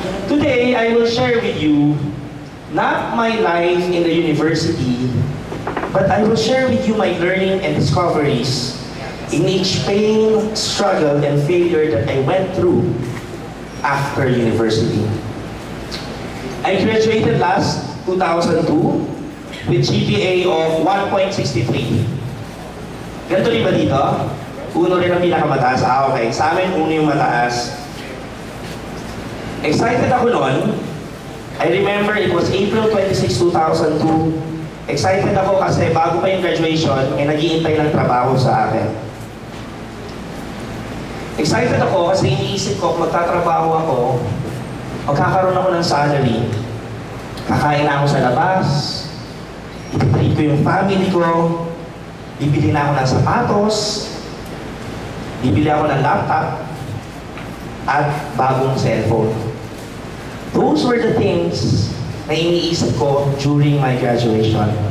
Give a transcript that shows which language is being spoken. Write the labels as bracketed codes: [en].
[en] Today, I will share with you not my life in the university, but I will share with you my learning and discoveries in each pain, struggle, and failure that I went through after university. I graduated last 2002 with GPA of 1.63. [tl] Ganito rin ba dito? Uno rin ang pinakamataas. Okay. Sa amin, uno yung mataas. Excited ako noon. [en] I remember it was April 26, 2002. [tl] Excited ako kasi bago pa yung graduation, may nag-iintay ng trabaho sa akin. Excited ako kasi iniisip ko, magtatrabaho ako, magkakaroon ako ng salary. Kakain na ako sa labas, ititreat ko yung family ko, bibili na ako ng sapatos, bibili ako ng laptop, at bagong cellphone. [en] Those were the things [tl] na iniisip ko [en] during my graduation.